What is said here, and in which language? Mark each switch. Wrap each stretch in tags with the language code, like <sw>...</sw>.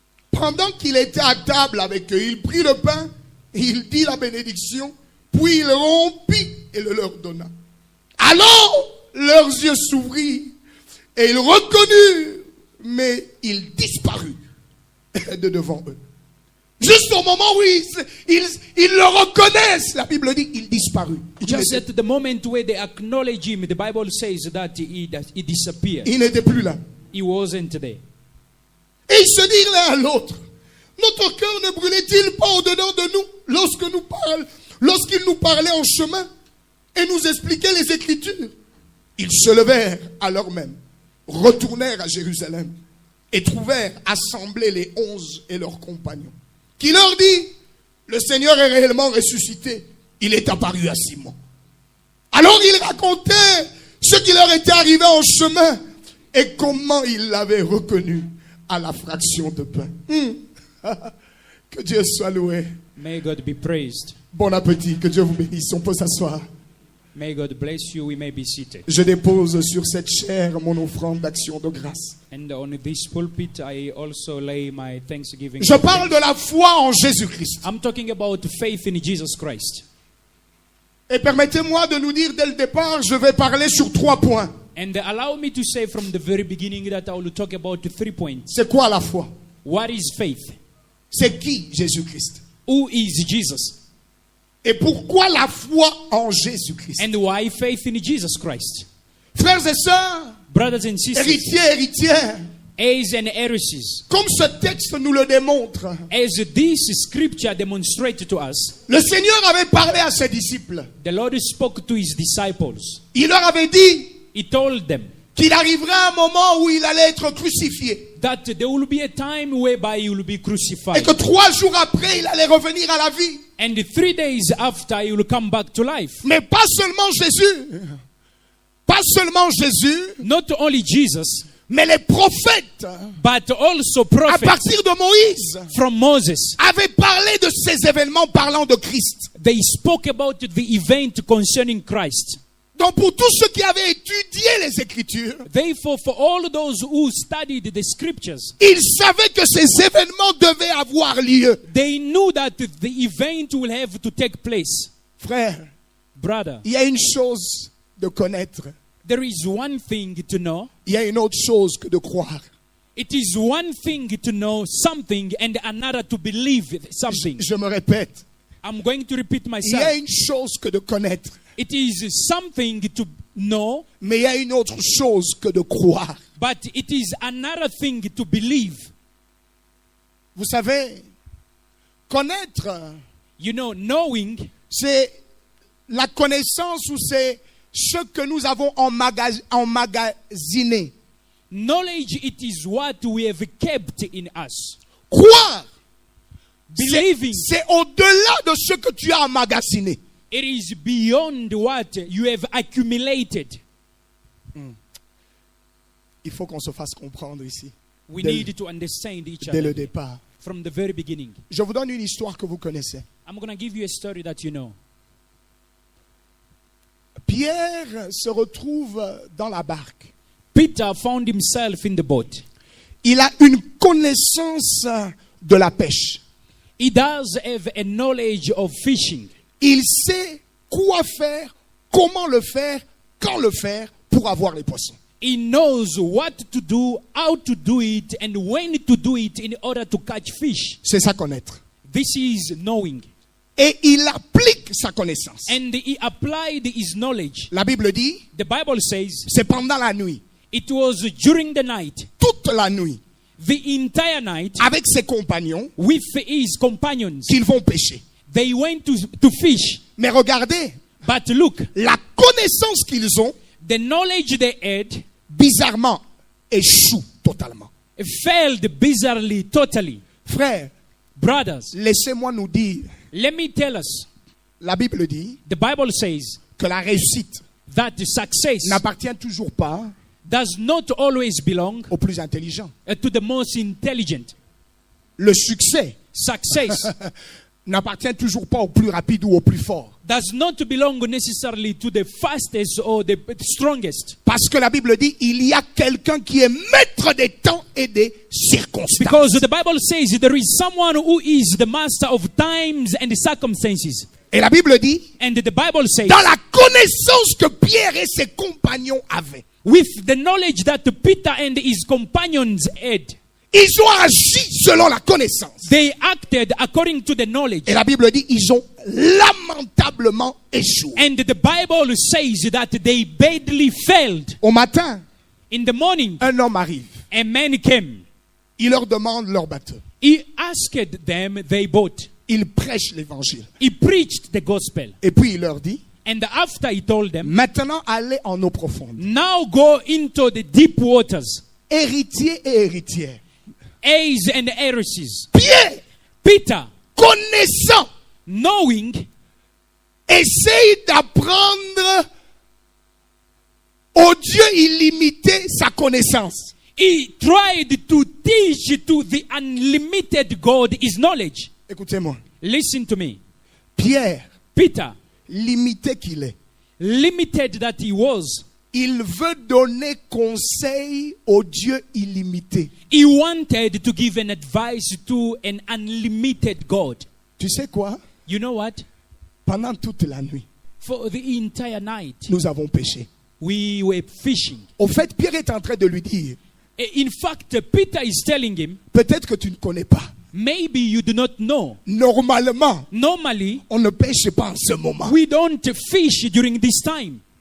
<fr>Pendant qu'il était à table avec eux, il prit le pain, et il dit la bénédiction, puis il rompit et le leur donna. Alors leurs yeux s'ouvrirent et ils reconnurent, mais il disparut de devant eux. Juste au moment où ils le reconnaissent, la Bible dit, il disparut.</fr> <en>Just at the moment where they acknowledge him, the Bible says that he disappeared.</en> <fr>Il n'était plus là.</fr> <en>He wasn't there.</en> <fr>Et ils se dirent l'un à l'autre, notre cœur ne brûlait-il pas au-dedans de nous lorsqu'il nous parlait en chemin et nous expliquait les Écritures? Ils se levèrent alors même, retournèrent à Jérusalem et trouvèrent assemblés les 11 et leurs compagnons, qui leur dit, le Seigneur est réellement ressuscité, il est apparu à Simon. Alors ils racontaient ce qui leur était arrivé en chemin et comment ils l'avaient reconnu à la fraction de pain. Que Dieu soit loué.</fr> <en>May God be praised.</en> <fr>Bon appétit, que Dieu vous bénisse. On peut s'asseoir.</fr> <en>May God bless you. We may be seated.</en> <fr>Je dépose sur cette chaire mon offrande d'action de grâce.</fr> <en>And on this pulpit, I also lay my thanksgiving.</en> <fr>Je parle de la foi en Jésus-Christ.</fr> <en>I'm talking about faith in Jesus Christ.</en> <fr>Et permettez-moi de nous dire dès le départ, je vais parler sur 3 points.</fr> <en>And allow me to say from the very beginning that I will talk about 3 points.</en> <fr>C'est quoi la foi?</fr> <en>What is faith?</en> <fr>C'est qui Jésus-Christ?</fr> <en>Who is Jesus?</en> <fr>Et pourquoi la foi en Jésus-Christ?</fr> <en>And why faith in Jesus Christ?</en> <fr>Frères et sœurs,</fr> <en>Brothers and sisters,</en> <fr>héritiers, héritières,</fr> <en>heirs and heiresses,</en> <fr>comme ce texte nous le démontre,</fr> <en>as this scripture demonstrates to us,</en> <fr>le Seigneur avait parlé à ses disciples.</fr> <en>the Lord spoke to his disciples.</en> <fr>Il leur avait dit</fr> <en>He told them</en> <fr>qu'il arriverait un moment où il allait être crucifié.</fr> <en>that there will be a time whereby he will be</en> <fr>Et</fr> <en>crucified.</en> <fr>que 3 jours après, il allait revenir à la vie.</fr> <en>And 3 days after, he will come back to life.</en> <fr>Mais pas seulement Jésus. Pas seulement Jésus,</fr> <en>Not only Jesus,</en> <fr>mais les prophètes,</fr> <en>but also</en> <fr>à</fr> <en>prophets</en> <fr>partir de Moïse,</fr> <en>from Moses.</en> <fr>avaient parlé de ces événements parlant de Christ.</fr> <en>They spoke about the event concerning Christ.</en> <fr>Donc pour tous ceux qui avaient étudié les Écritures,</fr> <en>Therefore, for all those who studied the scriptures,</en> <fr>ils savaient que ces événements devaient avoir lieu.</fr> <en>they knew that the event will have to take place.</en> <fr>Frère,</fr> <en>Brother,</en> <fr>il y a une chose de connaître.</fr> <en>there is one thing to know.</en> <fr>Il y a une autre chose que de croire.</fr> <en>It is one thing to know something and another to believe something.</en> <fr>Je me répète.</fr> <en>I'm going to repeat</en> <fr>Il y a</fr> <en>myself.</en> <fr>une chose que de connaître.</fr> <en>It is something to know,</en> <fr>Mais il y a une autre chose que de croire.</fr> <en>but it is another thing to believe.</en> <fr>Vous savez, connaître,</fr> <en>You know, knowing</en> <fr>c'est la connaissance ou c'est ce que nous avons emmagasiné.</fr> <en>knowledge, it is what we have kept in us.</en> <fr>Croire,</fr> <en>Believing,</en> <fr>c'est au-delà de ce que tu as emmagasiné.</fr> <en>It is beyond what you have accumulated.</en> <fr>Il faut qu'on se fasse comprendre ici,</fr> <en>We</en> <fr>Dès-</fr> <en>need to understand each</en> <fr>dès le</fr> <en>other</en> <fr>départ.</fr> <en>from the very beginning.</en> <fr>Je vous donne une histoire que vous connaissez.</fr> <en>I'm going to give you a story that you know.</en> <fr>Pierre se retrouve dans la barque.</fr> <en>Peter found himself in the boat.</en> <fr>Il a une connaissance de la pêche.</fr> <en>He does have a knowledge of fishing.</en> <fr>Il sait quoi faire, comment le faire, quand le faire pour avoir les poissons.</fr> <en>He knows what to do, how to do it, and when to do it in order to catch fish.</en> <fr>C'est ça connaître.</fr> <en>This is knowing.</en> <fr>Et il applique sa connaissance.</fr> <en>And he applied his knowledge.</en> <fr>La Bible dit,</fr> <en>The Bible says</en> <fr>c'est pendant la nuit,</fr> <en>it was during the night,</en> <fr>toute la nuit,</fr> <en>the entire night,</en> <fr>avec ses compagnons,</fr> <en>with his companions.</en> <fr>qu'ils vont pêcher.</fr> <en>They went to fish.</en> <fr>Mais regardez,</fr> <en>But look,</en> <fr>la connaissance qu'ils ont,</fr> <en>the knowledge they had</en> <fr>bizarrement, échoue totalement.</fr> <en>failed bizarrely, totally.</en> <fr>Frère,</fr> <en>Brothers,</en> <fr>laissez-moi nous dire,</fr> <en>let me tell us,</en> <fr>la Bible dit</fr> <en>the Bible says</en> <fr>que la réussite</fr> <en>that success</en> <fr>n'appartient toujours pas</fr> <en>does not always belong</en> <fr>aux plus intelligents.</fr> <en>to the most intelligent.</en> <fr>Le succès</fr> <en>Success</en> <fr>n'appartient toujours pas aux plus rapides ou aux plus forts.</fr> <en>does not belong necessarily to the fastest or the strongest.</en> <fr>Parce que la Bible dit, il y a quelqu'un qui est maître des temps et des circonstances.</fr> <en>Because the Bible says there is someone who is the master of times and circumstances.</en> <fr>Et la Bible dit,</fr> <en>And the Bible says,</en> <fr>dans la connaissance que Pierre et ses compagnons avaient,</fr> <en>with the knowledge that Peter and his companions had,</en> <fr>ils ont agi selon la connaissance.</fr> <en>they acted according to the knowledge.</en> <fr>Et la Bible dit, ils ont lamentablement échoué.</fr> <en>And the Bible says that they badly failed.</en> <fr>Au matin,</fr> <en>In the morning,</en> <fr>un homme arrive.</fr> <en>a man came.</en> <fr>Il leur demande leur bateau.</fr> <en>He asked them their boat.</en> <fr>Il prêche l'évangile.</fr> <en>He preached the gospel.</en> <fr>Et puis il leur dit,</fr> <en>And after he told them,</en> <fr>maintenant allez en eau profonde.</fr> <en>now go into the deep waters,</en> <fr>Héritiers et héritières.</fr> <en>heirs and heiresses.</en> <fr>Pierre,</fr> <en>Peter,</en> <fr>connaissant,</fr> <en>knowing,</en> <fr>essaye d'apprendre au Dieu illimité sa connaissance.</fr> <en>he tried to teach to the unlimited God his knowledge.</en> <fr>Écoutez-moi.</fr> <en>Listen to me.</en> <fr>Pierre,</fr> <en>Peter,</en> <fr>limité qu'il est,</fr> <en>limited that he was,</en> <fr>il veut donner conseil au Dieu illimité.</fr> <en>he wanted to give an advice to an unlimited God.</en> <fr>Tu sais quoi?</fr> <en>You know what?</en> <fr>Pendant toute la nuit,</fr> <en>For the entire night,</en> <fr>nous avons péché.</fr> <en>we were fishing.</en> <fr>Au fait, Pierre est en train de lui dire,</fr> <en>In fact, Peter is telling him,</en> <fr>peut-être que tu ne connais pas.</fr> <en>maybe you do not know.</en> <fr>Normalement,</fr> <en>Normally,</en> <fr>on ne pêche pas en ce moment.</fr> <en>we don't fish during this time.</en>